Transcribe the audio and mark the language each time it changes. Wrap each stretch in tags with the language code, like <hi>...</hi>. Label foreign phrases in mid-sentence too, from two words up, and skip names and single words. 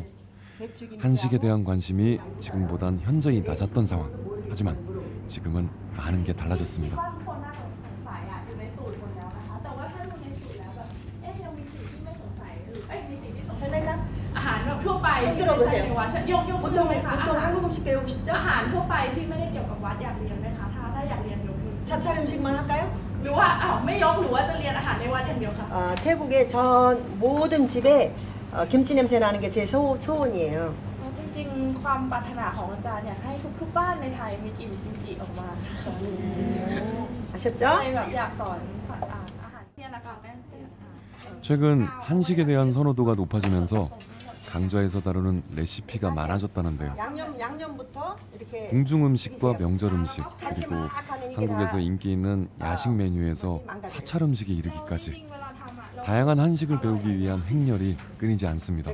<ko>한식에 대한 관심이 지금보단 현저히 낮았던 상황. 하지만 지금은 많은 게 달라졌습니다. 손 들어보세요. 보통 보통 한국 음식 배우고 싶죠?</ko> <th>อาหารทั่วไปที่ไม่ได้เกี่ยวกับวัดอยากเรียนไหมคะถ้าอยากเรียนยกมือ</th> <ko>사찰 음식만 할까요?</ko> <th>หรือว่าไม่ยกหรือว่าจะเรียนอาหารในวัดอย่างเดียวคะ</th> <ko>태국의 전 모든 집에 김치 냄새 나는 게 제 소원이에요.</ko> <th>จริงๆความปรารถนาของอาจารย์อยากให้ทุกๆบ้านในไทยมีกลิ่นกิมจิออกมา</th> <ko>아셨죠?</ko> <th>เลยแบบอยากสอนอาหารเนี่ยนะคะแม่</th> <ko>최근 한식에 대한 선호도가 높아지면서 강좌에서 다루는 레시피가 많아졌다는데요. 양념부터 이렇게 궁중 음식과 명절 음식 그리고 한국에서 인기 있는 야식 메뉴에서 사찰 음식에 이르기까지 다양한 한식을 배우기 위한 행렬이 끊이지 않습니다.</ko>